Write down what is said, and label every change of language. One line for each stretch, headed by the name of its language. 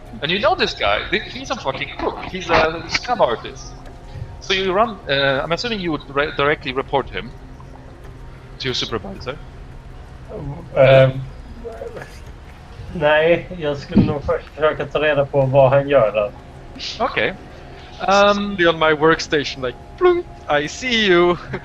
English: And you know this guy, he's a fucking crook, he's a scam artist. So you run, I'm assuming you would directly report him to your supervisor.
Swedish: Nej, jag skulle nog först försöka ta reda på vad han gör där.
English: Okay. Be on my workstation, like, plunk, I see you.